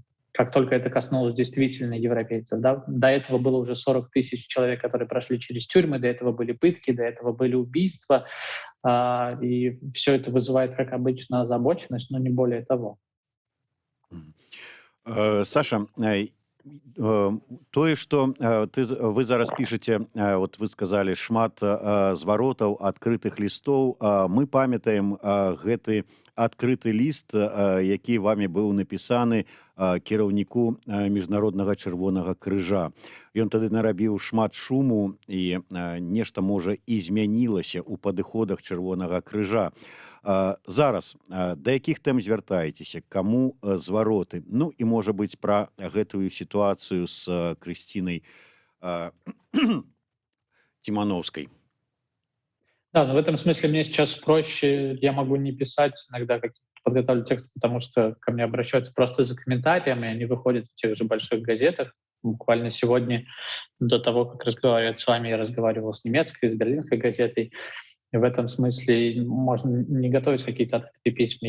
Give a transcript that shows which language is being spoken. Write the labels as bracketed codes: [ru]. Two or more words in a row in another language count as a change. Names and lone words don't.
[ru] Как только это коснулось действительно европейцев. Да? До этого было уже 40 тысяч человек, которые прошли через тюрьмы, до этого были пытки, до этого были убийства. И все это вызывает, как обычно, озабоченность, но не более того. [be] Саша, тое што вы зараз пішаце, вот вы сказалі шмат зваротаў адкрытых лістоў, мы памятаем гэты адкрыты ліст, які вамі быў напісаны кіраўніку міжнароднага чырвонага крыжа. Ён тады нарабіў шмат шуму і нешта можа і змянілася ў падыходах чырвонага крыжа. Зараз да якіх тэм звяртаецеся, каму звароты? Ну і можа быць пра гэтую сітуацыю з Крысцінай Тимановской. [ru] Да, но в этом смысле мне сейчас проще, я могу не писать иногда, как подготовлю текст, потому что ко мне обращаются просто за комментариями, они выходят в тех же больших газетах. Буквально сегодня, до того, как разговаривать с вами, я разговаривал с немецкой, с берлинской газетой. И в этом смысле можно не готовить какие-то открытые письма.